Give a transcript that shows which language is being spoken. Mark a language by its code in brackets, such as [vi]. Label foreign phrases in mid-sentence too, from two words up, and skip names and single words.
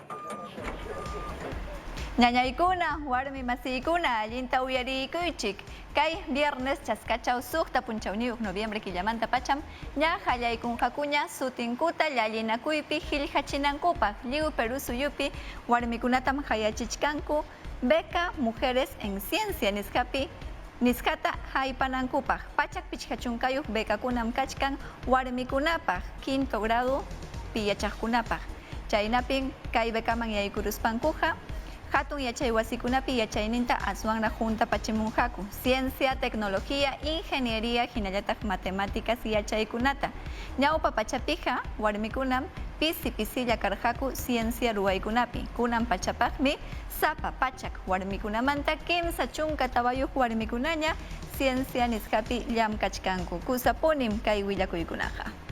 [qu] Ñañaykuna, warmi masiykuna, allinta uyarikuychik. Kay viernes chaskachaw suqta punchawniyuq noviembre killamanta pacham ña qallaykunqakuña sutinkuta llallinakuypi qillqachinankupaq lliw Perú suyupi warmikunatam hayachichkanku beca mujeres en ciencia niskata haypanankupaq pachak pichqa chunkayuq becakunam kachkan warmikunapaq quinto grado pi yachaqkunapaq chaynapin kay becaman yaykuruspankuqa hatun yachay wasikunapi yachayninta aswanra junta pachimunqaku [es] ciencia, tecnología, ingeniería [qu] hinallataq matemáticas yachaykunata ñawpa pachapija warmikunam pisi-pisilla karqaku ciencia ruwaykunapi kunan pachapaqmi sapa pachak warmikunamanta kimsa chunka tawayuq warmikunaña ciencia niskapi llamkachkanku kusapunim kay willakuykunaqa.